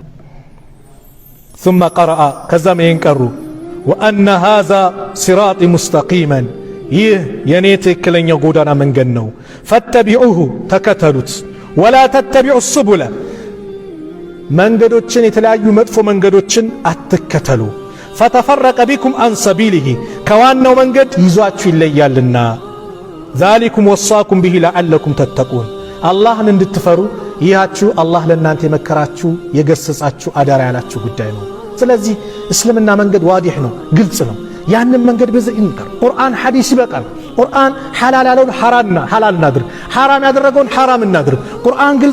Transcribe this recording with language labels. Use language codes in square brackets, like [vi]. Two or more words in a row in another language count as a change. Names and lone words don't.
[ar] ثم قرأ [am] ከዛም ይሄን ቀሩ [ar] وأن هذا صراطي مستقيما [am] ይህ የኔ ትክክለኛው ጎዳና መንገድ ነው فاتبعوه ተከተሉት [ar] ولا تتبعوا السبل [am] መንገዶችን የተለያዩ መጥፎ መንገዶችን አትከተሉ [ar] فتفرق بكم عن سبيله [am] ከዋናው መንገድ ይዟችሁ ይለያልና [ar] ذلكم وصاكم به لعلكم تتقون [am] አላህን እንድትፈሩ ይያችሁ አላህ ለእናንተ የመከራችሁ የገሰጻችሁ አዳራ ያላችሁ ጉዳይ ነው ስለዚህ እስልምና መንገድ ዋዲህ ነው ግልጽ ነው ያንን መንገድ በዚህ እንቀር ቁርአን ሐዲስ ይበቃል ቁርአን ሐላል ያለውን ሐላል እናድርግ ሐራም ያደረገውን ሐራም እናድርግ ቁርአን ግልጽ